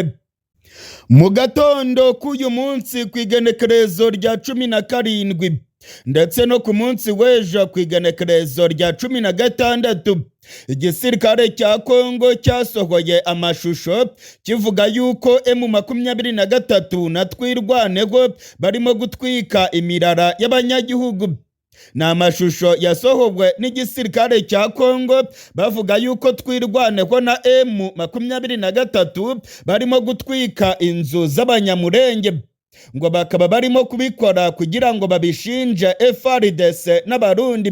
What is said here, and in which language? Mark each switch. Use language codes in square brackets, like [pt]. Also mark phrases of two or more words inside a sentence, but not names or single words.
[rw] Mu gatondo k'uyu munsi ku igenekerezo rya 17 ndetse no ku munsi w'ejo ku igenekerezo rya 16, igisirikare cya Kongo cyasohoye amashusho kivuga yuko M23 na twirwaneho barimo gutwika imirara y'abanyagihugu. Ni amashusho yasohowe n'igisirikare cya Kongo bavuga yuko twirwaneho na M23 barimo gutwika inzu z'abanyamurenge, ngo bakaba barimo kubikora kugira ngo babishinje FARDC n'Abarundi.